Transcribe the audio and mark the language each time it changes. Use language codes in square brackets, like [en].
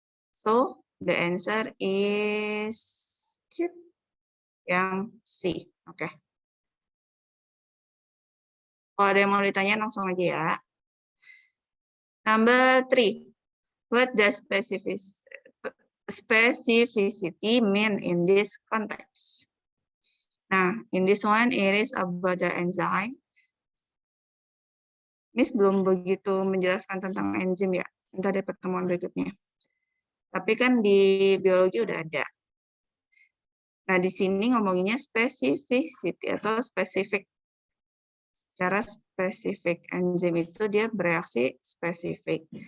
[en] So, the answer is yang C. Oke. [id] Kalau ada yang mau ditanya langsung aja ya. [en] Number 3. What does specificity mean in this context? Nah, in this one it is about the enzyme. [id] Miss belum begitu menjelaskan tentang enzim ya. Nanti ada pertemuan berikutnya. Tapi kan di biologi udah ada. Nah, di sini ngomonginnya specificity atau spesifik. Secara spesifik, enzim itu dia bereaksi spesifik.